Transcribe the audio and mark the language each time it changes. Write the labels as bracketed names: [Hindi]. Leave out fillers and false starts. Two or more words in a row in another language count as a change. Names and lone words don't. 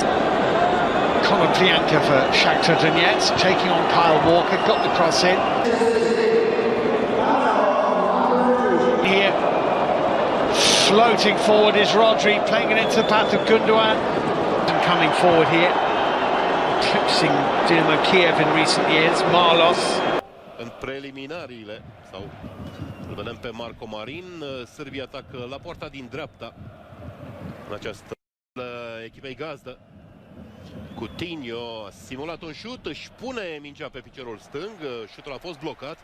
[English] Conor Plianka for Shakhtar Donetsk, taking on Kyle Walker, got the cross in. Here. Floating forward is Rodri, playing it into the path of Gundogan. And coming forward here, eclipsing Dynamo Kiev in recent years, Marlos. [Romanian] În preliminariile, sau îl vedem pe Marco Marin, Sârbia atacă la poarta din dreapta în această echipei gazdă. Coutinho a simulat un șut, își pune mingea pe piciorul stâng, șutul a fost blocat.